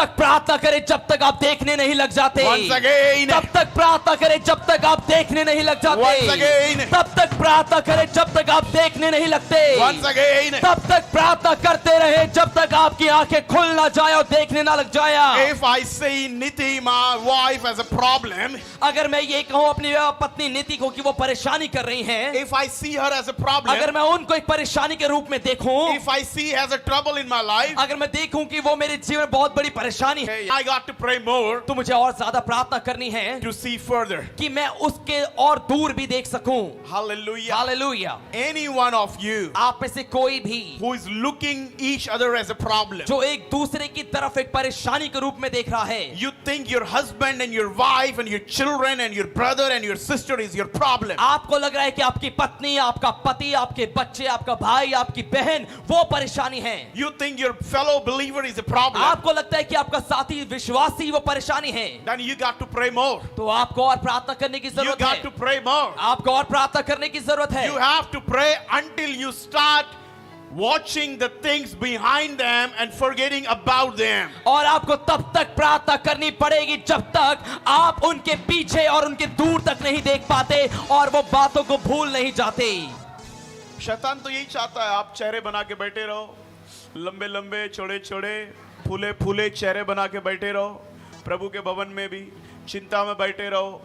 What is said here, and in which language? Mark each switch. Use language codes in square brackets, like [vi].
[hi] तक प्रार्थना करें जब तक आप देखने नहीं लग जाते। [en] Once again. [hi] तब तक प्रार्थना करें जब तक आप देखने नहीं लग जाते। [en] Once again. [hi] तब तक प्रार्थना करें जब तक आप देखने नहीं लगते। [en] Once again. [hi] तब तक प्रार्थना करते रहे जब तक आपकी आंखें खुल ना जाए और देखने ना लग जाए। [en] If I see Niti, my wife, as a problem, [hi] अगर मैं ये कहूँ अपनी पत्नी नीति को कि वो परेशानी कर रही हैं, [en] if I see her as a problem, [hi] अगर मैं उनको एक परेशानी के रूप में देखूं, [en] if I see as a trouble in my life, [hi] अगर मैं देखूं कि वो मेरे जीवन में बहुत बड़ी परेशानी है, [en] I got to pray more [hi] तो मुझे और ज्यादा प्रार्थना करनी है [en] to see further. [hi] कि मैं उसके और दूर भी देख सकूं। [en] Hallelujah. [hi] Hallelujah. [en] Any one of you [hi] आप में से कोई भी [en] who is looking each other as a problem, [hi] जो एक दूसरे की तरफ एक परेशानी के रूप में देख रहा है, [en] you think your husband and your wife and your children and your brother and your sister is your problem. [hi] आपको लग रहा है कि आपकी पत्नी, आपका पति, आपके बच्चे, आपका भाई, आपकी बहन वो परेशानी है। [en] You think your fellow believer is a problem. [hi] आपको लगता है कि आपका साथी विश्वासी वो परेशानी है। [en] Then you got to pray more. [hi] तो आपको और प्रार्थना करने की [en] You [hi] जरूरत [en] got [hi] है। [en] to pray more. [hi] आपको और प्रार्थना करने की जरूरत है। [en] You have to pray until you start watching the things behind them and forgetting about them. [hi] और आपको तब तक प्रार्थना करनी पड़ेगी जब तक आप उनके पीछे और उनके दूर तक नहीं देख पाते और वो बातों को भूल नहीं जाते। शैतान तो यही चाहता है आप चेहरे बना के बैठे रहो, लंबे लंबे चौड़े चौड़े फूले फूले चेहरे बना के बैठे रहो, प्रभु के भवन में भी चिंता में बैठे रहो।